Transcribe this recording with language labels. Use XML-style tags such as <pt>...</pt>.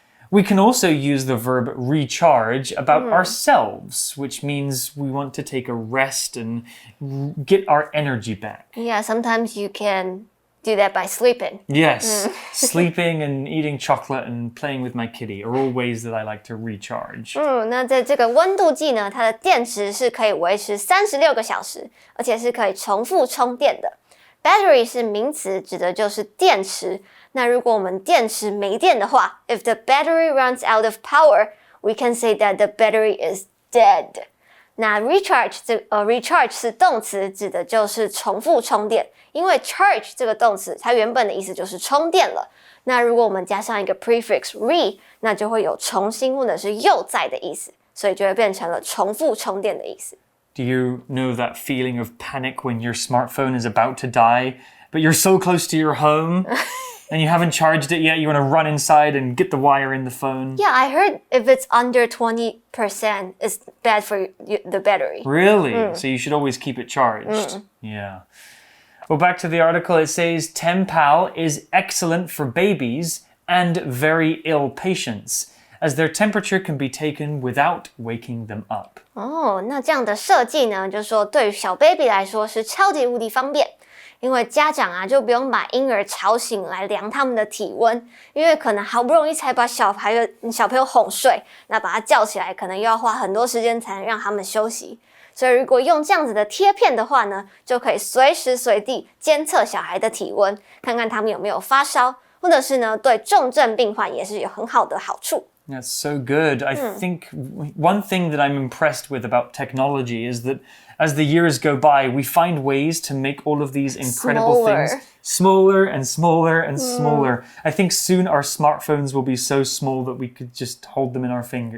<en>We can also use the verb recharge about ourselves, which means we want to take a rest and get our energy back. Yeah, sometimes you can do that by sleeping. Yes, sleeping and eating chocolate and playing with my kitty are all ways that I like to recharge.</en> <zh>那在这个温度计呢，它的电池是可以维持36个小时，而且是可以重复充电的。 Battery 是名词，指的就是电池。那如果我们电池没电的话</zh> <en>，if the battery runs out of power, we can say that the battery is dead.</en> <zh>那 recharge 是动词，指的就是重复充电。因为 charge 这个动词，它原本的意思就是充电了。那如果我们加上一个 prefix re， 那就会有重新或者是又在的意思，所以就会变成了重复充电的意思。</zh> <en>Do you know that feeling of panic when your smartphone is about to die, but you're so close to your home and you haven't charged it yet? You want to run inside and get the wire in the phone? Yeah, I heard if it's under 20%, it's bad for the battery. Really? So you should always keep it charged. Yeah. Well, back to the article, it says Tempal is excellent for babies and very ill patients, as their temperature can be taken without waking them up.</en> <zh>那这样的设计呢，就是说对于小 baby 来说是超级无敌方便，因为家长啊就不用把婴儿吵醒来量他们的体温，因为可能好不容易才把小朋友哄睡，那把他叫起来可能又要花很多时间才能让他们休息。所以如果用这样子的贴片的话呢，就可以随时随地监测小孩的体温，看看他们有没有发烧，或者是呢对重症病患也是有很好的好处。</zh> <en>That's so good. I think one thing that I'm impressed with about technology is that as the years go by, we find ways to make all of these incredible things smaller and smaller and smaller. I think soon our smartphones will be so small that we could just hold them in our fingers.</en>